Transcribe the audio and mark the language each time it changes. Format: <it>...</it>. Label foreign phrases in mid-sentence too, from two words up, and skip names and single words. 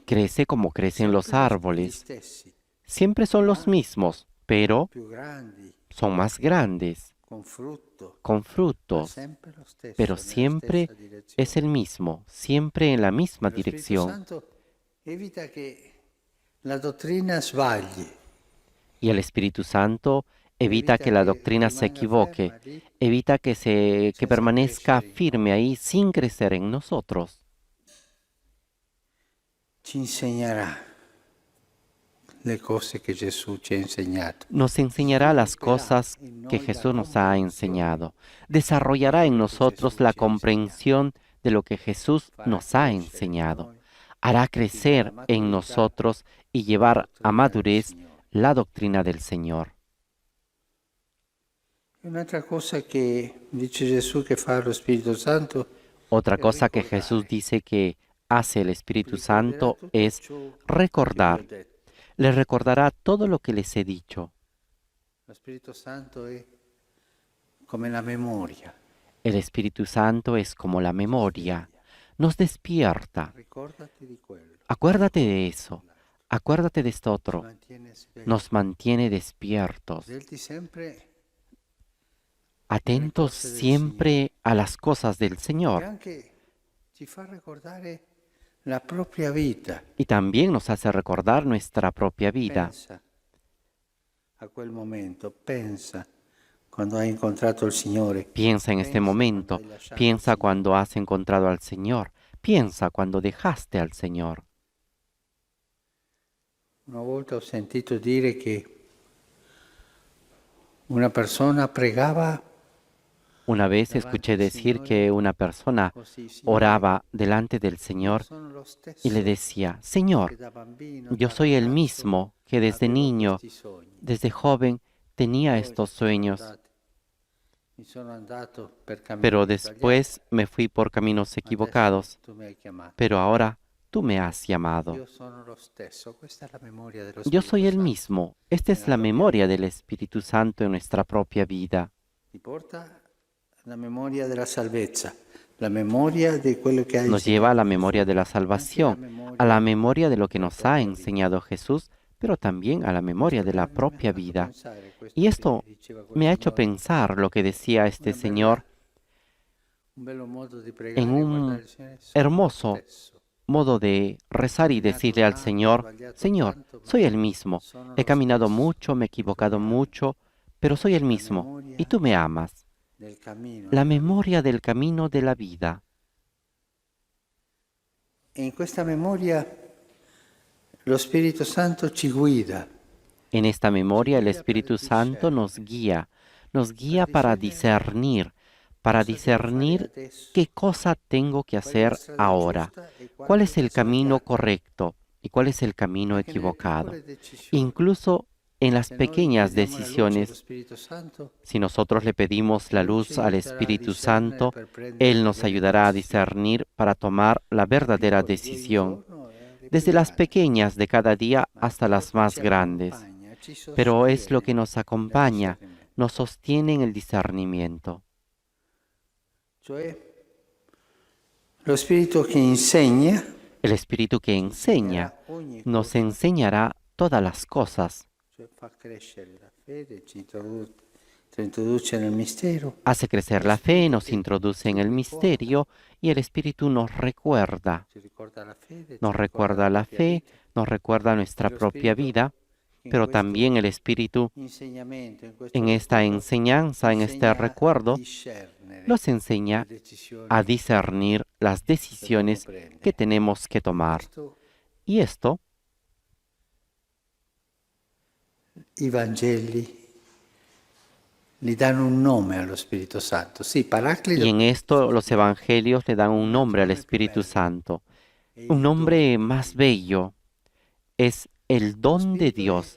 <es>crece como crecen los</es> <it>sempre gli</it> <es>árboles.</es> <it>stessi,</it> <es>Siempre son los mismos, pero</es> <it>più grandi,</it> <es>son más grandes,</es> <it>con frutto,</it> <es>con</es> <it>ma</it> <es>frutos,</es> <it>sempre lo stesso,</it> <es>pero</es> <it>nella</it> <es>siempre</es> <it>stessa direzione.</it> <es>es el mismo, siempre en la misma</es> <it>Lo Spirito</it> <es>dirección.</es> <it>Santo evita che la dottrina sbagli,</it> <es>Y el Espíritu Santo evita que la doctrina se equivoque, evita que permanezca firme ahí sin crecer en nosotros.</es> <it>ci insegnerà le cose che Gesù ci ha insegnato.</it> <es>Nos enseñará las cosas que Jesús nos ha enseñado. Desarrollará en nosotros la comprensión de lo que Jesús nos ha enseñado. Hará crecer en nosotros y llevar a madurez la doctrina del Señor.</es> <it>Un'altra cosa che dice Gesù che fa lo Spirito Santo</it> <es>Otra cosa que Jesús dice que hace el Espíritu Santo es recordar. Les recordará todo lo que les he dicho.</es> <it>Lo Spirito Santo è come la memoria.</it> <es>El Espíritu Santo es como la memoria. Nos despierta.</es> <it>Ricordati di quello.</it> <es>Acuérdate de eso. Acuérdate de esto otro.</es> <it>Mantiene svegli.</it> <es>Nos mantiene despiertos,</es> <it>Svelti sempre</it> <es>atentos siempre a las cosas del</es> <it>e</it> <es>Señor.</es> <it>anche ci fa ricordare la propria vita.</it> <es>Y también nos hace recordar nuestra propia vida.</es> <it>Pensa a quel momento, pensa quando hai incontrato il Signore.</it> <es>Piensa en este</es> <it>Pensa</it> <es>momento.</es> <it>quando hai lasciato il</it> <es>Piensa</es> <it>Signore.</it> <es>cuando has encontrado al Señor. Piensa cuando dejaste al Señor.</es> <it>Una volta ho sentito dire che una persona pregava</it> <es>Una vez escuché decir que una persona</es> <it>così, Signore,</it> <es>oraba delante del Señor</es> <it>sono lo stesso</it> <es>y le decía,</es> <it>che</it> <es>Señor,</es> <it>da bambino,</it> <es>yo</es> <it>da</it> <es>soy el</es> <it>ragazzo,</it> <es>mismo que desde</es> <it>avevo</it> <es>niño,</es> <it>questi sogni.</it> <es>desde joven, tenía</es> <it>Poi</it> <es>estos</es> <it>sono</it> <es>sueños,</es> <it>mi sono andato per cammini</it> <es>pero</es> <it>sbagliati.</it> <es>después me fui por caminos equivocados,</es> <it>Adesso tu mi hai chiamato.</it> <es>pero ahora tú me has llamado.</es> <it>Io sono lo stesso, questa è la memoria dello</it> <es>Yo soy</es> <it>Spirito</it> <es>el</es> <it>Santo.</it> <es>mismo. Esta es la memoria del Espíritu Santo en nuestra propia vida.</es> <it>Ti porta la memoria della salvezza, la memoria di quello che hai</it> <es>Nos lleva a la</es> <it>insegnato</it> <es>memoria de la</es> <it>Gesù, anche</it> <es>salvación, a la memoria de lo que nos ha enseñado Jesús, pero también a la memoria de la propia vida. Y esto me ha hecho pensar lo que decía este Señor en un hermoso modo de rezar y decirle al Señor, Señor, soy el mismo, he caminado mucho, me he equivocado mucho, pero soy el mismo y tú me amas. La memoria del camino de la vida.</es> <it>En questa memoria lo Spirito Santo ci guida.</it> <es>En esta memoria el Espíritu Santo nos guía para discernir qué cosa tengo que hacer ahora, cuál es el camino correcto y cuál es el camino equivocado. Incluso en las pequeñas decisiones, si nosotros le pedimos la luz al Espíritu Santo, Él nos ayudará a discernir para tomar la verdadera decisión, desde las pequeñas de cada día hasta las más grandes. Pero es lo que nos acompaña, nos sostiene en el discernimiento.</es> <it>Lo Spirito che insegna,</it> <es>El Espíritu que enseña nos enseñará todas las cosas.</es> <it>fa crescere la fede, ci introduce nel mistero.</it> <es>Hace crecer la fe, nos introduce en el misterio y el Espíritu nos recuerda.</es> <it>Ci ricorda la fede,</it> <es>Nos recuerda la fe, nos recuerda nuestra propia vida, pero también el Espíritu en esta enseñanza, en este recuerdo, nos enseña a discernir las decisiones que tenemos que tomar. Y esto,</es> <it>I Vangeli gli danno un nome allo Spirito Santo. Sì, Paraclito.</it> <es>y en esto los evangelios le dan un nombre al Espíritu Santo, un nombre más bello, es el don de Dios.</es>